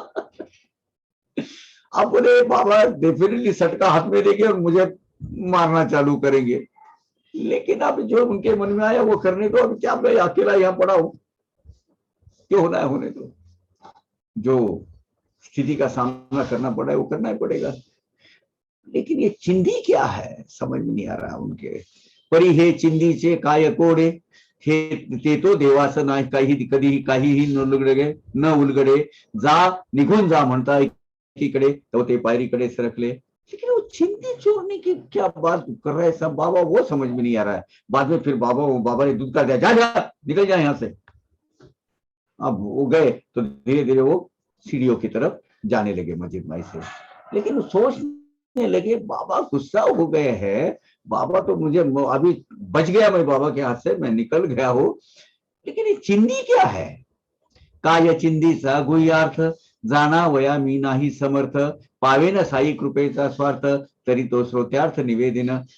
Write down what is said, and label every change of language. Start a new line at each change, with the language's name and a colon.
Hindi: अब बोले बाबा डेफिनेटली सटका हाथ में देंगे और मुझे मारना चालू करेंगे, लेकिन अब जो उनके मन में आया वो करने दो, अब क्या मैं अकेला यहाँ पड़ा हूं, क्यों होना है होने दो, जो स्थिति का सामना करना पड़ा है वो करना ही पड़ेगा। लेकिन ये चिंदी क्या है समझ में नहीं आ रहा उनके,
Marathi: परी हे चिंदीचे काय कोडे, हे ते तो देवास नाही काही कधीही काहीही न उलगडे, जा निघून जा म्हणता एकीकडे, तो ते पायरीकडे सरकले।
Hindi: लेकिन वो चिंदी चोरने की क्या बात कर रहे हैं सब बाबा, वो समझ में नहीं आ रहा है। बाद में फिर बाबा ने दूध का दिया, जा निकल जाए यहाँ से। अब वो गए तो धीरे धीरे वो सीढ़ियों की तरफ जाने लगे मस्जिद माई से, लेकिन सोचने लगे बाबा गुस्सा हो गए हैं, बाबा तो मुझे अभी बच गया मैं बाबा के हाथ से, मैं निकल गया हूं, लेकिन ये चिंदी क्या है,
Marathi: काय चिंदीचा गुह्यार्थ, जाना वया मी नाही समर्थ, पावेन साई कृपेचा स्वार्थ, तरी तो श्रोत्यार्थ निवेदन।